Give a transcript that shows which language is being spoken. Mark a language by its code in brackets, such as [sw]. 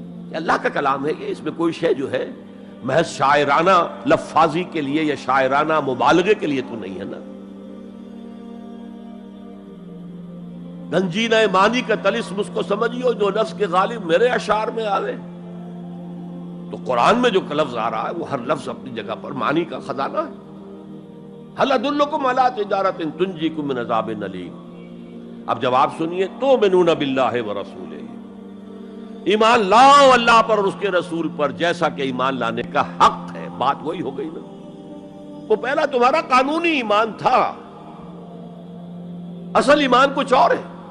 [ur] یہ اللہ کا کلام ہے، یہ اس میں کوئی شے جو ہے محض شاعرانہ لفاظی کے لیے یا شاعرانہ مبالغے کے لیے تو نہیں ہے نا. گنجینہ معنی کا طلسم اس کو سمجھیو جو لفظ کے غالب میرے اشعار میں آوے. تو قرآن میں جو لفظ آ رہا ہے وہ ہر لفظ اپنی جگہ پر معنی کا خزانہ ہے. [ar] هل ادلکم علی تجارۃ تنجیکم من عذاب علیم. [ur] اب جواب سنیے، [ar] تؤمنون باللہ ورسولہ، [ur] ایمان لاؤ اللہ پر اور اس کے رسول پر جیسا کہ ایمان لانے کا حق ہے. بات وہی ہو گئی نا، وہ پہلا تمہارا قانونی ایمان تھا، اصل ایمان کچھ اور ہے.